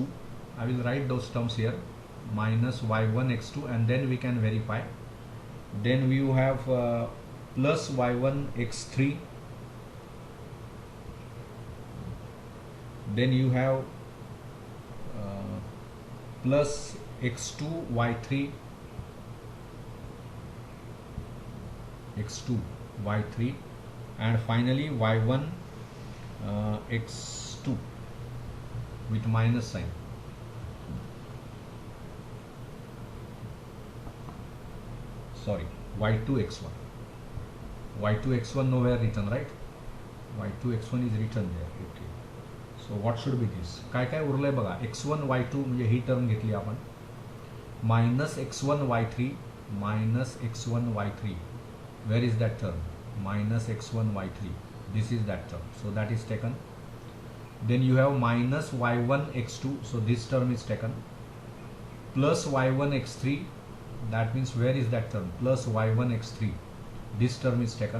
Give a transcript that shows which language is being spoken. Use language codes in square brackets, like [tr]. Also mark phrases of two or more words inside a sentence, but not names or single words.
[en] I will write those terms here, minus y1 x2, and then we can verify. Then you have plus y1 x3. Then you have plus x2 y3, x2 y3, and finally y1 x2 with minus sign. Sorry, y2 x1. y2 x1 nowhere written, right? y2 x1 is written there. Okay. So what should be this? [mr] काय काय उरलंय बघा. x1 y2 म्हणजे ही टर्म घेतली आपण. [en] minus x1 y3 minus x1 y3. Where is that term? Minus x1 y3. This is that term. So that is taken. Then you have minus y1 x2. So this term is taken. Plus y1 x3. That means where is that term? Plus y1 x3. This term is taken.